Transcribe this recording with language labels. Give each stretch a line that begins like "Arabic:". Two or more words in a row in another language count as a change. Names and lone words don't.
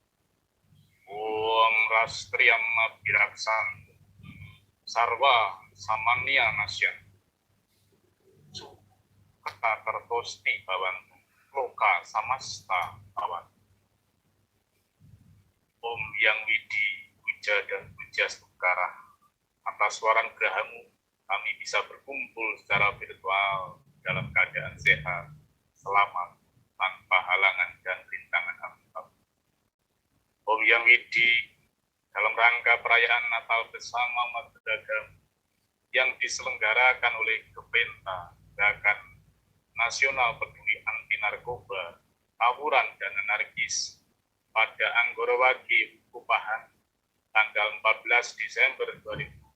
Sanskrit: Om Rastriyam Piraksantu Sarva Samanya Nasyam Kata Tertosti Bhavantu Loka Samasta Bhavantu.
Indonesian: Om Yang Widi Puja dan Puja Stukara, atas suara gerahamu kami bisa berkumpul secara virtual dalam keadaan sehat, selamat, tanpa halangan dan rintangan apapun. Om Yang Widi, dalam rangka perayaan Natal bersama umat beragama yang diselenggarakan oleh Gepenta, Gerakan Nasional Peduli Anti Narkoba, Tawuran dan Anarkis, pada Anggorowagi, Kupahan, tanggal 14 Desember 2021.